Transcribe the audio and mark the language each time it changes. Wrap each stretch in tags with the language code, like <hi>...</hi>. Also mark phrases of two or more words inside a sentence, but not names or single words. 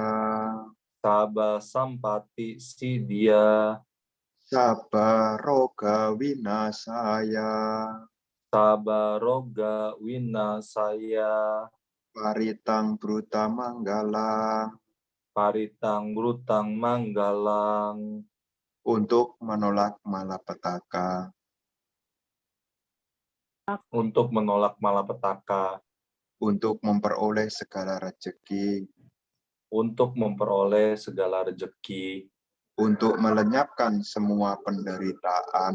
<pi>Sabba sampati siddhya. Sabba roga winasaya. Sabba roga winasaya. Paritang bruta manggalang. Paritang grutang manggalang.</pi> <id>Untuk menolak malapetaka. Untuk menolak malapetaka. Untuk memperoleh segala rezeki. Untuk memperoleh segala rezeki. Untuk melenyapkan semua penderitaan.</id>